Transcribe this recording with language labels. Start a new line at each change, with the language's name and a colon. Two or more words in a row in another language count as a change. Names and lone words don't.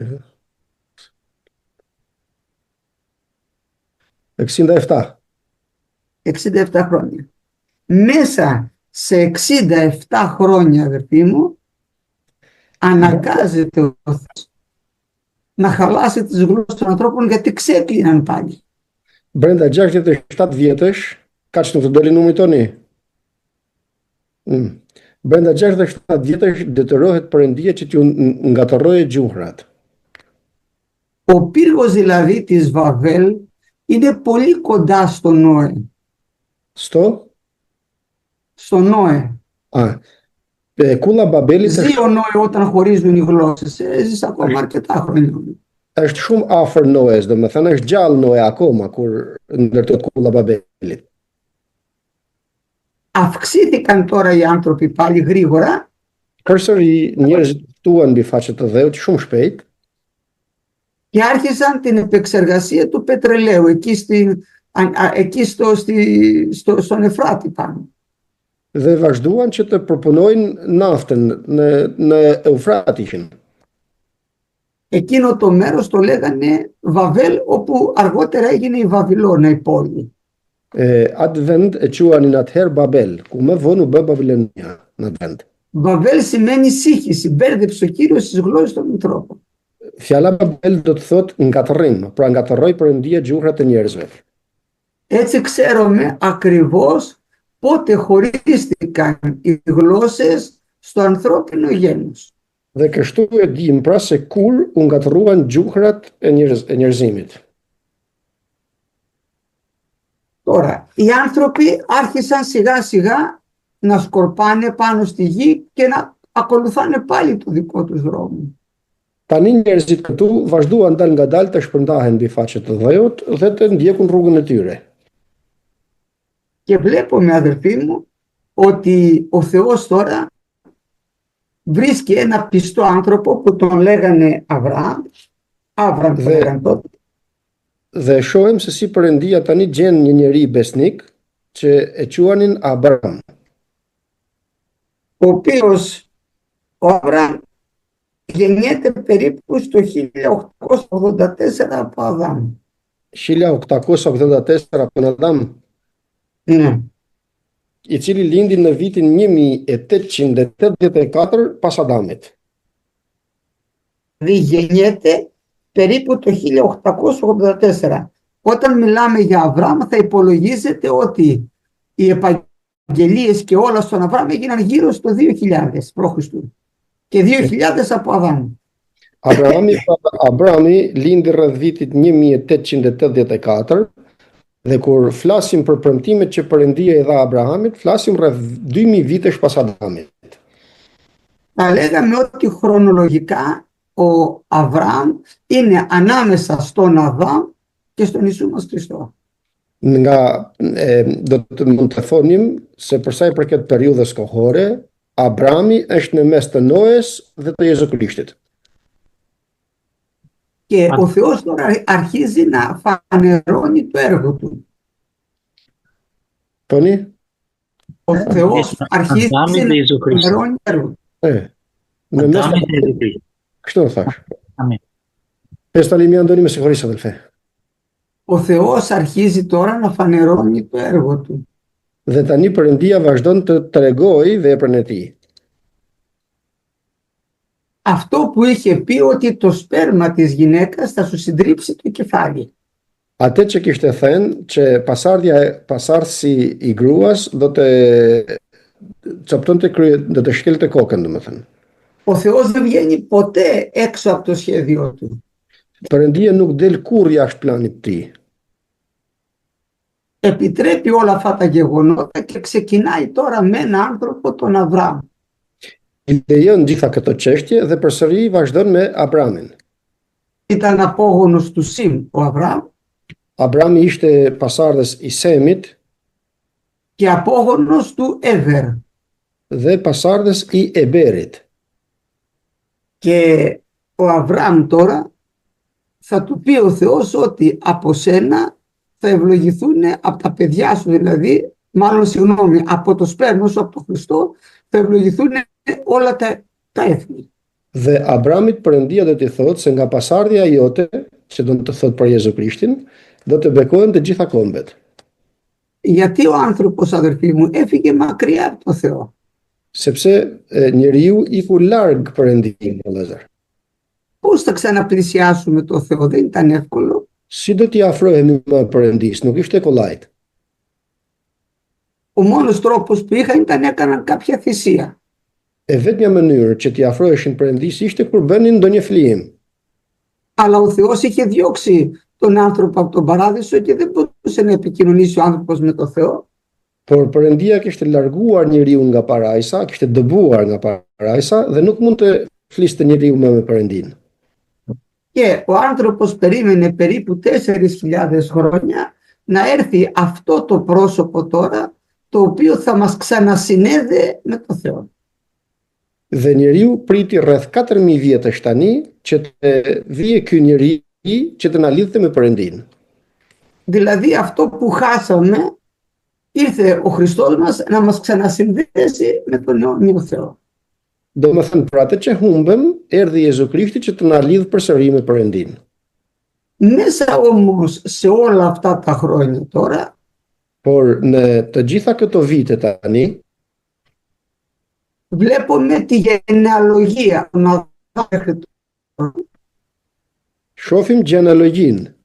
Greek: 67. 67 χρόνια. Μέσα σε 67 χρόνια, αδερφοί μου, αναγκάζεται ο Θεός να χαλάσει τις γλώσσες των ανθρώπων, γιατί ξέκλειναν πάλι.
Albanian: Brenda 67 vjetësh, kaq nuk të doli numri toni. Brenda 67 vjetësh detyrohet Perëndia që t'ju ngatërroje gjuhrat.
Greek: Ο πύργος δηλαδή της Βαβέλ είναι πολύ κοντά στο Νόε. Στο Νόε.
Albanian: Kulla Babelit
Greek: Ζει ο Νόε όταν χωρίζουν οι γλώσσες. Έζησε ακόμα αρκετά χρόνια.
Albanian: Është shumë afër Noes, domethënë është gjallë Noe akoma kur ndërtohet kulla Babelit.
Greek: Αυξήθηκαν τώρα οι άνθρωποι πάλι γρήγορα.
Albanian: Përsëri njerëzit ftuan mbi faqet të dheut shumë shpejt.
Greek: Και άρχισαν την επεξεργασία του πετρελαίου εκεί στον Εφράτη πάνω.
Albanian: Dhe vazhduan që të përpunojnë naftën në Eufratishin.
Greek: Εκείνο το μέρος το λέγανε Βαβέλ, όπου αργότερα έγινε η Βαβυλώνα, η πόλη.
Albanian: Atë vend e quanin atëherë Babel, ku më vonë u bë Babilonia në atë vend.
Greek: Βαβέλ σημαίνει σύγχυση, μπέρδεψε ο Κύριος στις γλώσσες των ανθρώπων.
Albanian: Fjala Babel do të thotë ngatërrim, pra ngatërroi Perëndia gjuhrat e njerëzve.
Greek: Έτσι ξέρουμε ακριβώς πότε χωρίστηκαν οι γλώσσες στο ανθρώπινο γένος.
Albanian: Dhe kështu e dim pra se kur u ngatërruan gjuhrat e njerëzimit.
Greek: Τώρα, οι άνθρωποι άρχισαν σιγά σιγά να σκορπάνε πάνω στη γη και να ακολουθάνε πάλι το δικό τους δρόμο.
Albanian: Tani njerëzit këtu vazhduan dal ngadalë të shpërndahen mbi faqet të dheut dhe të ndjekun rrugën e tyre.
Greek: Και βλέπουμε, αδερφοί μου, ότι ο Θεός τώρα βρίσκει ένα πιστό άνθρωπο που τον λέγανε Αβραάμ τον λέγανε τότε.
Albanian: Dhe shohim se si Perëndia tani gjen një njeri besnik që e quanin Abram.
Greek: Ο οποίος ο Αβραάμ γεννιέται περίπου στο 1884 από Αδάμ. 1884 από τον Αδάμ. Ναι.
Albanian: I cili lindi në vitin 1884 pas Adamit.
Greek: Γεννιέται περίπου το 1884. Όταν μιλάμε για Αβραάμ θα υπολογίζεται ότι οι επαγγελίες και όλα στον Αβραάμ έγιναν γύρω στο 2000 π.Χ. και 2000 από Αδάμ.
Albanian: Abrami lindi rreth vitit 1884 dhe kur flasim për premtimet që Perëndia i dha Abrahamit, flasim rreth 2000 vitesh pas Adamit.
Greek: Θα λέγαμε ότι χρονολογικά ο Αβραάμ είναι ανάμεσα στον Αδάμ και στον Ιησού μας Χριστό.
Albanian: Do të mund të thonim se për sa i përket periudhës kohore, Abrami është në mes të Noes dhe të Jezu Krishtit.
Greek: Και ο Θεός τώρα αρχίζει να φανερώνει το έργο του. Toni? Ο Θεός αρχίζει να φανερώνει το έργο του.
Albanian: Në mes të kështu thash. Amin.
Greek: Πες
Albanian: tani më
Greek: Αντώνη, με συγχωρείς αδελφέ. Ο Θεός αρχίζει τώρα να φανερώνει το έργο του.
Albanian: Dhe tani Perëndia vazhdon të tregojë veprën e tij.
Greek: Αυτό που είχε πει ότι το σπέρμα της γυναίκας θα σου συντρίψει το κεφάλι.
Albanian: Atë që kishte thënë që pasardhësi i gruas do të çoptonte kryet, do të shkelte kokën, domethënë.
Greek: Ο Θεός δεν βγαίνει ποτέ έξω από το σχέδιο του.
Albanian: Perëndia nuk del kurrë jashtë planit të tij.
Greek: Επιτρέπει όλα αυτά τα γεγονότα και ξεκινάει τώρα με έναν άνθρωπο, τον Αβραάμ.
Albanian: I lejon gjitha këto çështje dhe përsëri vazhdon me Abramin.
Greek: Ήταν απόγονος του Σιμ ο Αβραάμ.
Albanian: Abrami ishte pasardhës i Semit.
Greek: και απόγονος του Έβερ.
Albanian: dhe pasardhës i Eberit.
Greek: Και ο Αβραάμ τώρα θα του πει ο Θεός ότι από σένα θα ευλογηθούν, από τα παιδιά σου δηλαδή, μάλλον συγγνώμη, από το σπέρμα σου, από τον Χριστό, θα ευλογηθούν όλα τα έθνη.
Albanian: Dhe Abramit Perëndia do t'i thotë se nga pasardhja jote, që do të thotë për Jezu Krishtin, do të bekohen të gjitha kombet.
Greek: Γιατί ο άνθρωπος, αδερφοί μου, έφυγε μακριά από το Θεό.
Albanian: Sepse njeriu iku larg Perëndimit, vëllezër.
Greek: Πώς θα ξαναπλησιάσουμε το Θεό, δεν ήταν εύκολο.
Albanian: Si do t'i afrohemi më Perëndis, nuk ishte kollajt.
Greek: Ο μόνος τρόπος που είχαν ήταν έκαναν κάποια θυσία.
Albanian: Vetmja mënyrë që t'i afroheshin Perëndis ishte kur bënin ndonjë flijim.
Greek: Αλλά ο Θεός είχε διώξει τον άνθρωπο από τον παράδεισο και δεν μπορούσε να επικοινωνήσει ο άνθρωπος με το Θεό.
Albanian: Por Perëndia kishte larguar njeriu nga parajsa, kishte dëbuar nga parajsa dhe nuk mund të fliste njeriu me Perëndin.
Greek: Και ο άνθρωπος περίμενε περίπου 4.000 χρόνια να έρθει αυτό το πρόσωπο τώρα, το οποίο θα μας ξανασυνέδε με το Θεό.
Albanian: Dhe njeriu priti rreth 4.000 vjetësh tani që të vijë ky njeri që të na lidhte me Perëndin.
Greek: Δηλαδή αυτό που χάσαμε, ήρθε ο Χριστός μας να μας ξανασυνδέσει με τον αιώνιο Θεό.
Albanian: Domethënë për atë që humbëm, erdhi Jezu Krishti që të na lidh përsëri me Perëndin.
Greek: Μέσα όμως σε όλα αυτά τα χρόνια τώρα,
Albanian: Por në të gjitha këto vite tani,
Greek: βλέπουμε τη γενεαλογία των Αδάμ μέχρι τώρα,
Albanian: shohim gjenealogjin